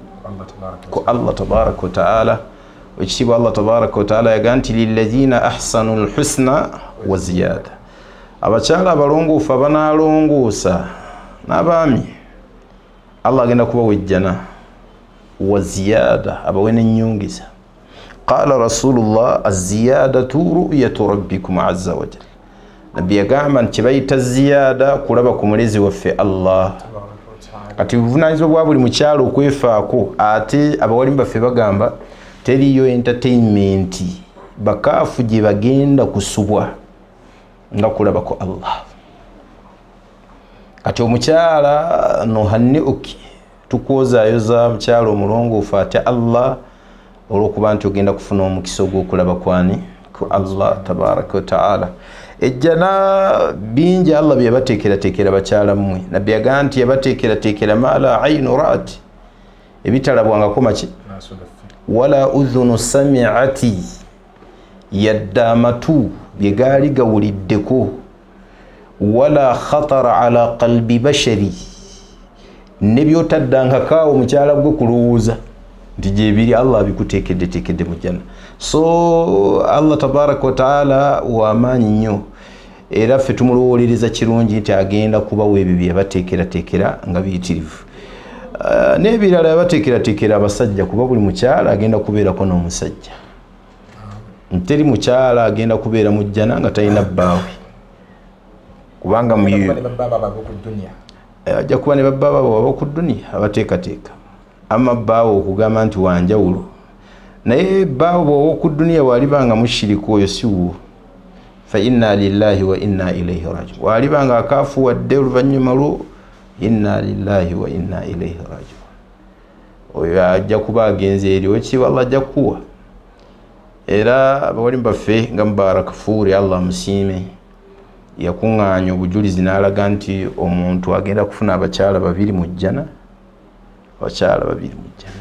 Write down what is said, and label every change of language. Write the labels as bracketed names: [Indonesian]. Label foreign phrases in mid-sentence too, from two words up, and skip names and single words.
[Arabic] Ku الله تبارك وتعالى. Ekitiibwa Allah tabaraka wa ta'ala [Ganda] yaga nti [Arabic] للذين أحسنوا الحسنى وزيادة. [Ganda] Abakyala abalongoofu abanaalongoosa n'abaami Allah agenda kubawa ejjana [Arabic] وزيادة, [Ganda] abawe n'ennyongeza. [Arabic] قال رسول الله الزيادة رؤية ربكم عز وجل. [Ganda] Nabbi yagamba nti bayita ziyada kulaba ku mulezi waffe Allah. Kati buvunaanyizibwa bwa buli mukyalo okwefaako. Ate abawalimu baffe bagamba teriyo entertainment bakaafu gye bagenda kusubwa nga kulaba ku Allah. Kati omukyala nohanniuki tukwozaayoza mukyalo omulongoofu atya Allah olw'okuba nti ogenda kufuna omukisa ogw'okulaba kwani? Ku [Arabic] الله تبارك وتعالى. [Ganda] Ejjana bingi Allah bye yabateekerateekera bakyala mmwe. Nabbi yagamba nti yabateekerateekera [Arabic] ما لا عين رأت, [Ganda] ebitalabwangako maki? [Arabic] ولا أذن سمعت, [Ganda] yadda amatu bye gaali gawuliddeko. [Arabic] ولا خطر على قلب بشر, [Ganda] ne by'otaddanga kaawo mukyala gwe kulowooza nti gyebiri Allah abikuteekedde mu jjanna. So [Arabic] الله تبارك وتعالى [Ganda] w'amaanyi nnyo era ffe tumulowolereza kirungi nti agenda kubawa ebyo bye yabateekerateekera nga biyitirivu. N'ebirala yabateekerateekera abasajja kuba buli mukyala agenda kubeerako n'omusajja. Nteri mukyala agenda kubeera mu jjana nga talina bbaawe. Kubanga ajja kuba ne babbaaba ab'oku dduniya abateekateeka. Amma bbaawe okugamba nti wanjawulo. Naye bbaawe bw'ow'oku dduniya bw'alibanga mushiriku oyo si wuwo. [Arabic] فإنا لله وإنا إليه راجعون. [Ganda] Bw'alibanga akaafuwadde oluvannyuma lwo [Arabic] إنا لله وإنا إليه راجعون. [Ganda] Oyo ajja kuba agenze eri ekitiibwa Allah ajja kuwa. Era abawalimu baffe nga Mubarak Fuuri Allah musiime yakuŋŋaanya obujulizi n'alaga nti omuntu agenda kufuna abakyala 2 mu jjana. Abakyala 2 mu jjana.